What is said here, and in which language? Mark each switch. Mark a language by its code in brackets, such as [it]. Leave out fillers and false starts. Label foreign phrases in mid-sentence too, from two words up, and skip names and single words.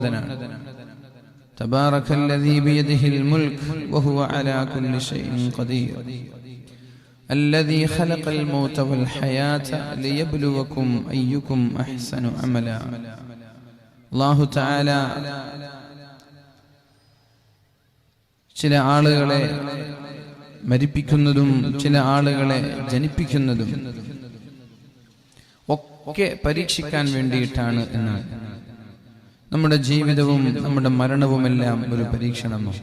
[ar] تبارك الذي بيده الملك وهو على كل شيء قدير الذي خلق الموت والحياة ليبلوكم أيكم أحسن عملا. الله تعالى [ml] ചില ആളുകളെ മരിപ്പിക്കുന്നതും ചില ആളുകളെ ജനിപ്പിക്കുന്നതും ഒക്കെ പരീക്ഷിക്കാൻ വേണ്ടിയിട്ടാണ് എന്നാണ്. നമ്മുടെ ജീവിതവും നമ്മുടെ മരണവുമെല്ലാം ഒരു പരീക്ഷണമാണ്.